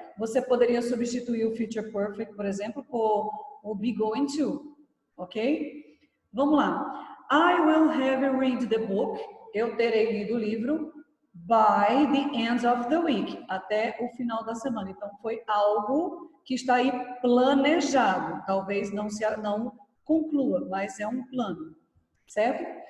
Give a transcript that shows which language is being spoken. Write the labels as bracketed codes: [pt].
[pt] Você poderia substituir o future perfect, por exemplo, por o be going to, ok? Vamos lá. [en] I will have read the book. [pt] Eu terei lido o livro [en] by the end of the week, [pt] até o final da semana. Então, foi algo que está aí planejado. Talvez não conclua, mas é um plano, certo?